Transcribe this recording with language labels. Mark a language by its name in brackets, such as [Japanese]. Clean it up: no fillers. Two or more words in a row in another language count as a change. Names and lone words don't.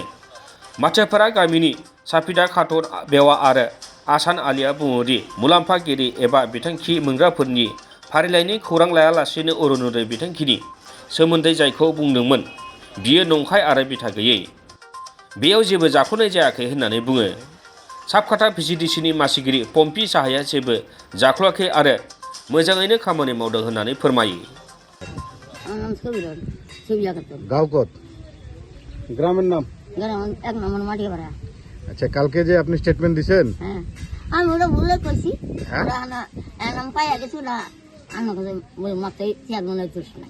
[Bodo] माथियापारा गामिनि साफिदा खातुन बेवा आरो आसान आलिया बुङोदि मुलाम्फागिरि एबा बिथांखि मोनग्राफोरनि फारिलाइनि खौरां लायालासेनो अरुणोदय बिथांखिनि सोमोन्दै जायखौ बुंदोंमोन बियो नंखाय आरो बिथा गैयै। बेयाव जेबो जाख'नाय जायाखै होननानै बुङो। साबकाटा भिसिडिसिनि मासिगिरि पम्पी साहाया जेबो जाख्ल'आखै आरो मोजाङैनो खामानि मावदों होननानै फोरमायो। [Assamese] গাঁও ক'ত [Bangla] গ্রামের নাম 1 নম্বর মাটিয়াপাড়া। আচ্ছা, কালকে যে আপনি স্টেটমেন্ট দিছেন, হ্যাঁ আমি ওটা ভুলে কইছি। হ্যাঁ? ওরা না এলাম পাইয়া গেছি না আমাকে ওই মাত্র চেয়ারম্যানের দোষ নাই।